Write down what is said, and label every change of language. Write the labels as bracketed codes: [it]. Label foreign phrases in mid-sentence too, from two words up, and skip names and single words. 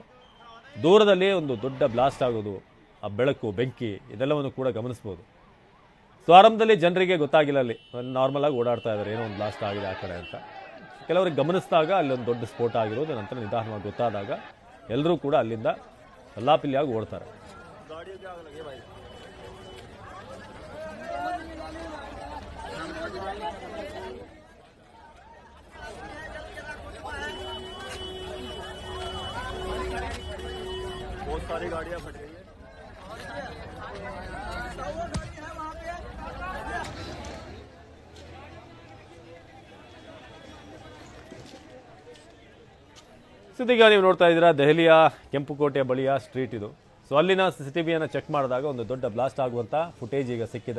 [kn] ದೂರದಲ್ಲಿ ಒಂದು ದೊಡ್ಡ ಬ್ಲಾಸ್ಟ್ ಆಗೋದು, ಆ ಬೆಳಕು, ಬೆಂಕಿ, ಇದೆಲ್ಲವನ್ನು ಕೂಡ ಗಮನಿಸ್ಬೋದು. ಸೊ ಆರಂಭದಲ್ಲಿ ಜನರಿಗೆ ಗೊತ್ತಾಗಿಲ್ಲ, ಅಲ್ಲಿ ನಾರ್ಮಲ್ ಆಗಿ ಓಡಾಡ್ತಾ ಇದ್ದಾರೆ, ಏನೋ ಒಂದು ಬ್ಲಾಸ್ಟ್ ಆಗಿದೆ ಆ ಕಡೆ ಅಂತ. ಕೆಲವರಿಗೆ ಗಮನಿಸಿದಾಗ ಅಲ್ಲಿ ಒಂದು ದೊಡ್ಡ ಸ್ಫೋಟ ಆಗಿರೋದು ನಂತರ ನಿಧಾನವಾಗಿ ಗೊತ್ತಾದಾಗ ಎಲ್ಲರೂ ಕೂಡ ಅಲ್ಲಿಂದ ಅಲ್ಲಾಪಿಲ್ಲಿಯಾಗಿ ಓಡ್ತಾರೆ. [hi] बहुत सारी गाड़ियां फट गई है। [kn] ಇದೀಗ ನೀವು ನೋಡ್ತಾ ಇದ್ದೀರಾ ದೆಹಲಿಯ ಕೆಂಪುಕೋಟೆ ಬಳಿಯ ಸ್ಟ್ರೀಟ್ ಇದು. ಸೊ ಅಲ್ಲಿನ CCTVಯನ್ನು ಚೆಕ್ ಮಾಡಿದಾಗ ಒಂದು ದೊಡ್ಡ ಬ್ಲಾಸ್ಟ್ ಆಗುವಂಥ ಫುಟೇಜ್ ಈಗ ಸಿಕ್ಕಿದೆ.